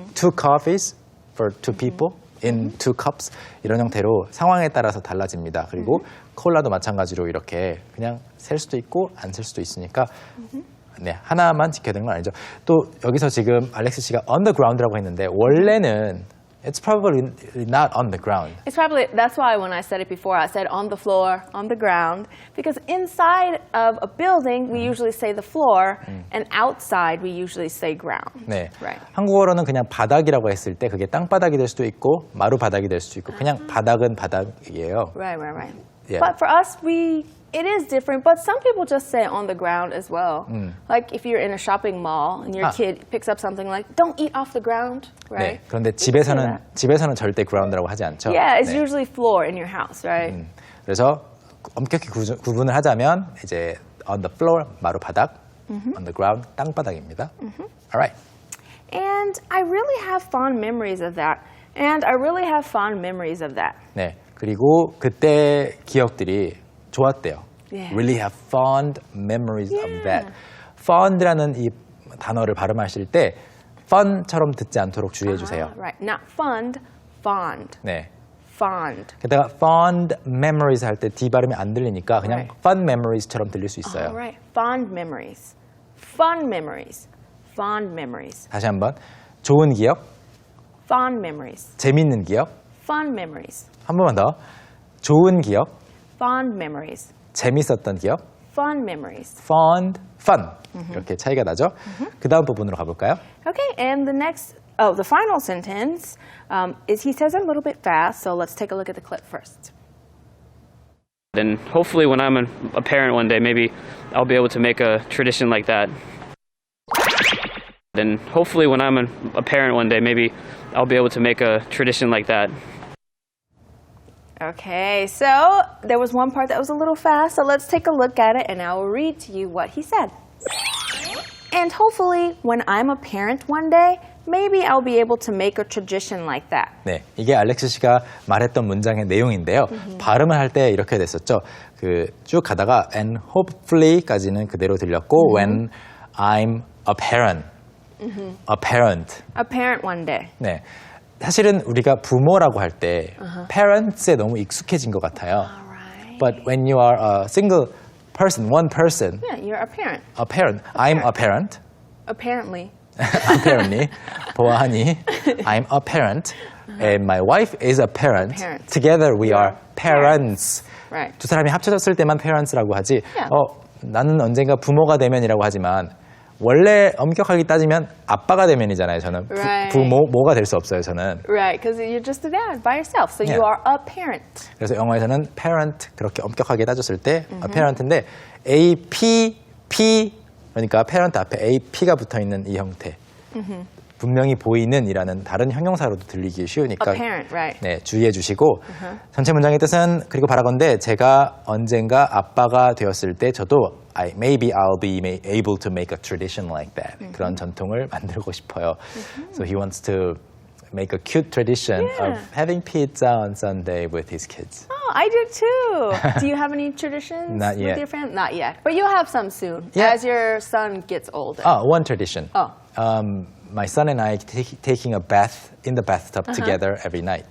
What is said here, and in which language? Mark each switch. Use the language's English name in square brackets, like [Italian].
[English] 2 coffees for 2 people in 2 cups. [Korean] 이런 형태로 상황에 따라서 달라집니다. 그리고 콜라도 마찬가지로 이렇게 그냥 셀 수도 있고 안 셀 수도 있으니까 네, 하나만 지켜야 되는 건 아니죠. 또 여기서 지금 알렉스 씨가 on the ground라고 했는데 원래는 [English] it's probably not on the ground. It's probably, that's why when I said it before, I said on the floor, on the ground, because inside of a building, we usually say the floor, and outside, we usually say ground. [Korean] 네, [English] Right. [Korean] 한국어로는 그냥 바닥이라고 했을 때 그게 땅바닥이 될 수도 있고 마루 바닥이 될 수도 있고 그냥 바닥은 바닥이에요. [English] Right. Yeah. But for us, we It is different, but some people just say on the ground as well. Like if you're in a shopping mall and your kid picks up something like, don't eat off the ground, right? [Korean] 네, 그런데 집에서는 절대 ground라고 하지 않죠. [English] Yeah, it's [Korean] 네. [English] usually floor in your house, right? [Korean] 그래서 엄격히 구분을 하자면 이제 on the floor 마루 바닥, on the ground 땅바닥입니다. [English] Alright. And I really have fond memories of that. And I really have fond memories of that. [Korean] 네, 그리고 그때 기억들이 좋았대요. [English] Yeah. Really have fond memories of that. [Korean] Fond라는 이 단어를 발음하실 때 fun처럼 듣지 않도록 주의해 주세요. [English] Right, not fund, fond. [Korean] 네. [English] Fond. [Korean] 게다가 fond memories 할 때 D 발음이 안 들리니까 그냥 [English] Right. [Korean] fun memories처럼 들릴 수 있어요. [English] All right, fond memories. Fun memories. Fond memories. [Korean] 다시 한번 좋은 기억, [English] Fond memories. [Korean] 재밌는 기억, [English] Fond memories. [Korean] 한 번만 더 좋은 기억, [English] Fond memories. [Korean] 재밌었던 기억, [English] Fond memories. [Korean] fun 이렇게 차이가 나죠. 그 다음 부분으로 가볼까요? [English] Okay, and the final sentence is he says it a little bit fast, so let's take a look at the clip first. And hopefully when I'm a parent one day, maybe I'll be able to make a tradition like that. And hopefully when I'm a parent one day, maybe I'll be able to make a tradition like that. Okay, so there was one part that was a little fast, so let's take a look at it and I will read to you what he said. And hopefully when I'm a parent one day, maybe I'll be able to make a tradition like that. [Korean] 네, 이게 알렉스 씨가 말했던 문장의 내용인데요. 발음을 할 때 이렇게 됐었죠. 쭉 가다가 [English] and hopefully [Korean] 까지는 그대로 들렸고 [English] when I'm a parent, a parent. A parent one day. [Korean] 네, 사실은 우리가 부모라고 할 때 parents에 너무 익숙해진 것 같아요. [English] Alright. But when you are a single person, one person, Yeah, you're a parent. I'm a parent. Apparently. apparently, [Korean] 보아하니, [English] I'm a parent, and my wife is a parent. Parent. Together we are parents. Right. [Korean] 두 사람이 합쳐졌을 때만 parents라고 하지. [English] Yeah. [Korean] 나는 언젠가 부모가 되면이라고 하지만 원래 엄격하게 따지면 아빠가 되면이잖아요. 저는 [English] Right. [Korean] 부모가 될 수 없어요. 저는. [English] Right, because you're just a dad by yourself, so Yeah. you are a parent. [Korean] 그래서 영어에서는 parent 그렇게 엄격하게 따졌을 때 a parent인데 A, P 그러니까 parent 앞에 AP가 붙어있는 이 형태 분명히 보이는 이라는 다른 형용사로도 들리기 쉬우니까 [English] A parent, right. [Korean] 네, 주의해 주시고 전체 문장의 뜻은 그리고 바라건대 제가 언젠가 아빠가 되었을 때 저도 [English] maybe I'll be able to make a tradition like that [Korean] 그런 전통을 만들고 싶어요. [English] So he wants to make a cute tradition of having pizza on Sunday with his kids. Oh, I do too. Do you have any traditions Not with yet. your family? Not yet, but you'll have some soon Yeah. as your son gets older. One tradition. Oh. My son and I taking a bath in the bathtub together every night